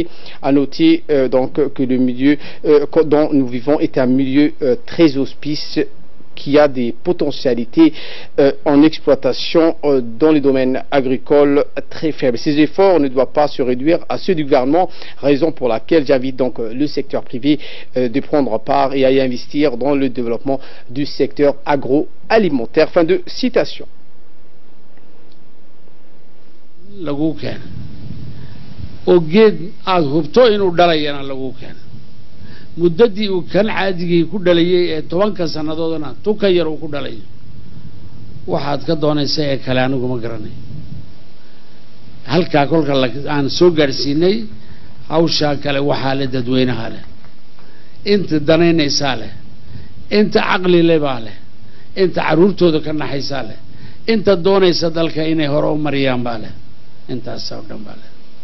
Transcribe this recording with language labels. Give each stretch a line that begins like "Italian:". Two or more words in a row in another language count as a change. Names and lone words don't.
French: À noter donc que le milieu dont nous vivons est un milieu très auspice qui a des potentialités en exploitation dans les domaines agricoles très faibles. Ces efforts ne doivent pas se réduire à ceux du gouvernement, raison pour laquelle j'invite donc le secteur privé de prendre part et à y investir dans le développement du secteur agroalimentaire. Fin de citation.
Somali: muddadii uu kan caadigii ku dhalayay ee 10 sannadoodna tuka yar uu ku dhalay waxaad ka doonaysaa ee kale anigu ma garanay halka kolka aan soo gaarsiinay hawsha kale waxa la dadweynaha leh inta danaynaysa leh inta aqli leh baa leh inta caruurtooda ka naxaysa leh inta doonaysa dalka inay hore u mariyaan baa leh intaas oo dhan baa leh